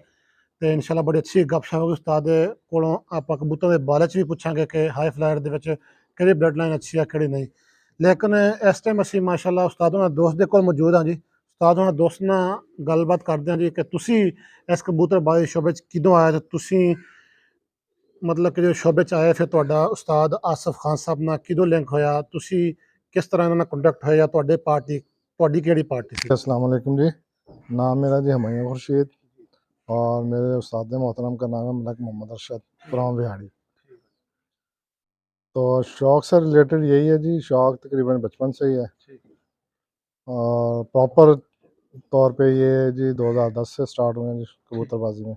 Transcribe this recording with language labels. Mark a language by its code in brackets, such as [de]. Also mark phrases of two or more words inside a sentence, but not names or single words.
[ur] تو [ar] انشاءاللہ [ur] بڑی اچھی گپ شپ ہوگی استاد کو. آپ کبوتر کے بارے بھی پوچھیں گے کہ [en] high flight [pa] دے کہڑی [en] blood line [pa] اچھی ہے کہڑی نہیں. لیکن اس ٹائم اسی [ar] ماشاءاللہ [pa] استاد انہوں دوست دے کول موجود ہاں جی. استاد انہوں دوست نال گل بات کرتے ہیں جی کہ تسی اس کبوتر بازی شعبے کدوں آئے, تو تسی مطلب کہ جو شعبے آئے پھر تہاڈا استاد آصف خان صاحب نال کدوں لنک ہویا, تسی کس طرح انہوں کنٹیکٹ ہویا, تہاڈے پارٹی تہاڈی کیڑی پارٹی سی؟ [ar] السلام علیکم جی. [ur] نام میرا جی ہمایوں خورشید, اور میرے استاد محترم کا نام ہے ملک محمد ارشد فرام وہاڑی. تو شوق سے ریلیٹڈ یہی ہے جی, شوق تقریباً بچپن سے ہی ہے, اور پراپر طور پہ یہ جی 2010 سے سٹارٹ ہوئے ہیں جی کبوتر بازی میں.